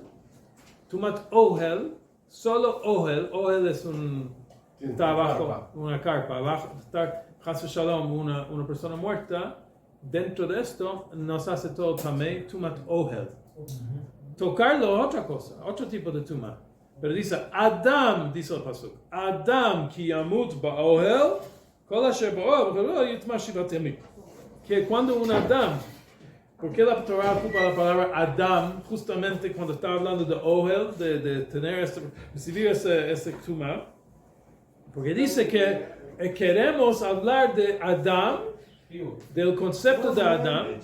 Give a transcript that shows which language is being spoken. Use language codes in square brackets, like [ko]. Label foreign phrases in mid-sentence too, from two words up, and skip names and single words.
[he] טומאת אהל, [es] solo Ohel es está abajo, una carpa, abajo, está [he] חס שלום, [es] una persona muerta. Dentro de esto nos hace todo tamé, [he] טומאת אהל. [es] Tocarlo es otra cosa, otro tipo de tumá. Pero dice Adam, dice el pasuk, [he] אדם כי ימות באהל כל אשר באהל יטמא שבעת ימים. [es] Que cuando un Adam, ¿por qué la Torah ocupa la palabra Adam justamente cuando está hablando de Ohel, de tener recibir ese tumá? Porque dice que queremos hablar de Adam, del concepto de Adam.